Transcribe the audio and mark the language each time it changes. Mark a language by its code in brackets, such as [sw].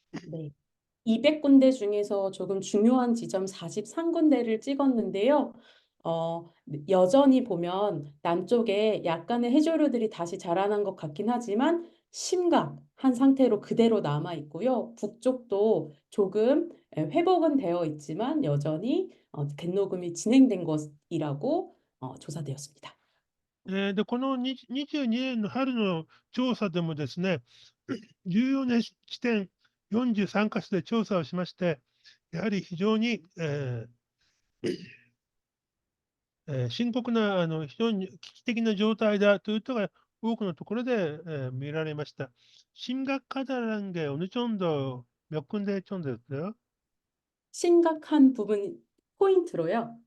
[ko] 네. 200군데 중에서 조금 중요한 지점 43군데를 찍었는데요. 여전히 보면 남쪽에 약간의 해조류들이 다시 자라난 것 같긴 하지만 심각한 상태로 그대로 남아 있고요. 북쪽도 조금 회복은 되어 있지만 여전히 갯녹음이 진행된 것이라고 조사되었습니다. [ja] で、この22年の春の調査でもですね、重要な地点43カ所で調査をしまして、やはり非常に、深刻な非常に危機的な状態だということが多くのところで、見られました。 [ko] 심각하다는 게 어느 정도 몇 군데 정도였어요? 심각한 부분 포인트로요.